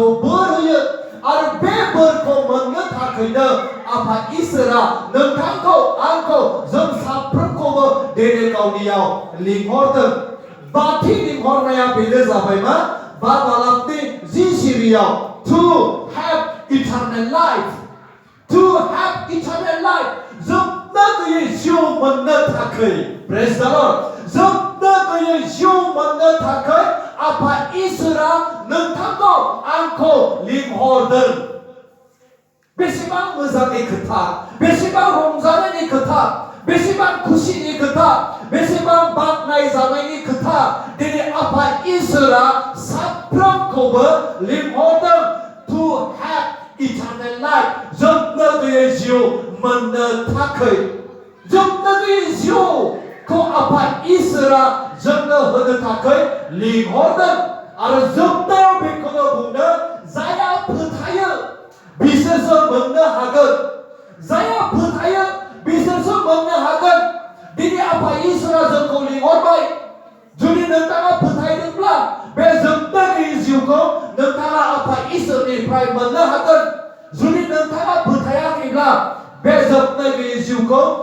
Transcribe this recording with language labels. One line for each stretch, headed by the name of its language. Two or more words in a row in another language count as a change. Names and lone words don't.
Bodo: बोर होयो आरो बे बोरखौ मोननो थाखायनो आफा इसोरा नोंथांखौ आंखौ जों साफ्रोमखौबो दिनै गावनियाव लिंहरदों बाथि लिंहरनाया बेनो जाबाय मा 5 बालाबनि 10 सिरियाव
English: to have eternal life to have eternal life
Bodo: जोबनो गैयै जिउ मोननो थाखाय
English: praise the Lord
Bodo: जोबनो गैयै जिउ मोननो थाखाय आफा इसोरा नोंथांखौ आंखौ लिंहरदों बेसेबां मोजांनि खोथा बेसेबां रंजानायनि खोथा बेसेबां खुसिनि खोथा बेसेबां बाख्नाय जानायनि खोथा दिनै आफा इसोरा साफ्रोमखौबो लिंहरदों
English: to have eternal life
Bodo: जोबनो गैयै जिउ मोननो थाखाय जोबनो गैयै जिउखौ आफा इसोरा जोंनो होनो थाखाय लिंहरदों आरो जोबनायाव बेखौनो बुंदों जायहा फोथायो बिसोरसो मोननो हागोन जायहा फोथायो बिसोरसो मोननो हागोन दिनै आफा इसोरा जोंखौ लिंहरबाय जुदि नोंथाङा फोथायदोंब्ला बे जोबनो गैयै जिउखौ नोंथाङा आफा इसोरनिफ्राय मोननो हागोन जुदि नोंथाङा फोथायाखैब्ला बे जोबनो गैयै जिउखौ